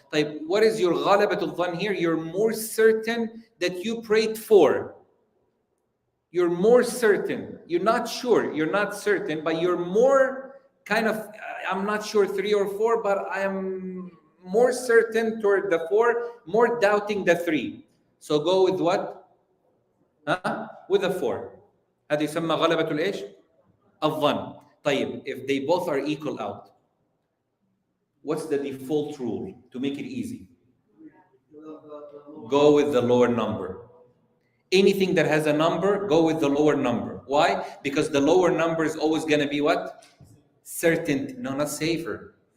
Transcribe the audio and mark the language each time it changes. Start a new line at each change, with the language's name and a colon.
English: Like, what is your غلبة الظن here? You're more certain that you prayed 4. You're more certain. You're not sure. You're not certain, but you're more kind of, I'm not sure 3 or 4, but I am more certain toward the 4, more doubting the 3. So go with what? With the 4.
Arabic: هذا يسمى غلبة الإيش؟ الظن.
English: طيب, if they both are equal out, what's the default rule to make it easy? Go with the lower number. Anything that has a number, go with the lower number. Why? Because the lower number is always going to be what? Certain. No, not safer.